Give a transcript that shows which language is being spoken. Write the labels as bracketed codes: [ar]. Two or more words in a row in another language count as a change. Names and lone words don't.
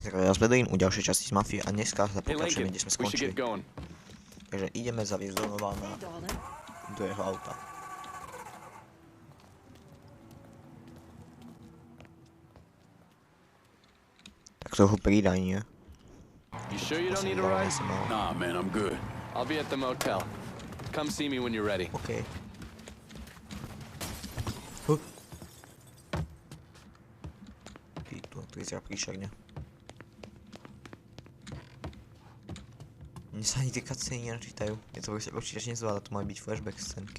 [sk] Ja Bedlin u ďalšej časti z Mafie a dneska sa pokračujeme, kde sme skončili. Takže ideme zaviesť donova do jeho auta. Tak trochu pridaj, nie? [en] You sure you don't need a ride? Nah, man, I'm good. I'll be at the motel. Come see me when you're ready. [sk] Okay. Tu vyzerá príšerne. Mne sa ani tie cutscény nenačítajú. Je to určite nezvláda, to majú byť flashback scénky.